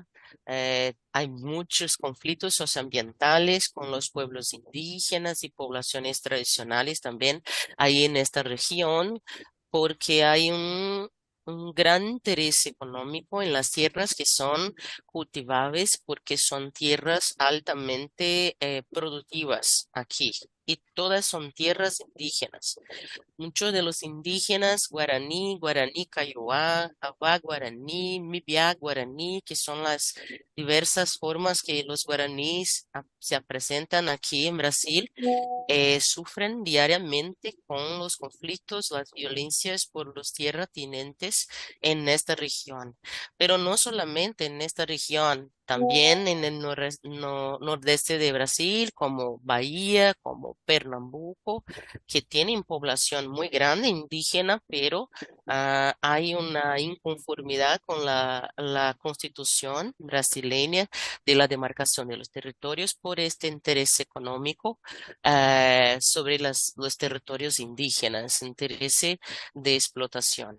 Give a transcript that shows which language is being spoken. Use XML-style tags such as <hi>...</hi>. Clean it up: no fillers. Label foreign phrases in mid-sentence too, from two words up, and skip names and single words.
<es>Hay muchos conflictos socioambientales con los pueblos indígenas y poblaciones tradicionales también ahí en esta región, porque hay un gran interés económico en las tierras que son cultivables, porque son tierras altamente productivas aquí. Y todas son tierras indígenas. Muchos de los indígenas guaraní kaiowá, avá guaraní, mibiá guaraní, que son las diversas formas que los guaraníes se presentan aquí en Brasil, sufren diariamente con los conflictos, las violencias por los tierratenientes en esta región. Pero no solamente en esta región, también en el nordeste de Brasil, como Bahía, como Pernambuco, que tienen población muy grande indígena, pero hay una inconformidad con la constitución brasileña de la demarcación de los territorios por este interés económico sobre los territorios indígenas, interés de explotación.</es>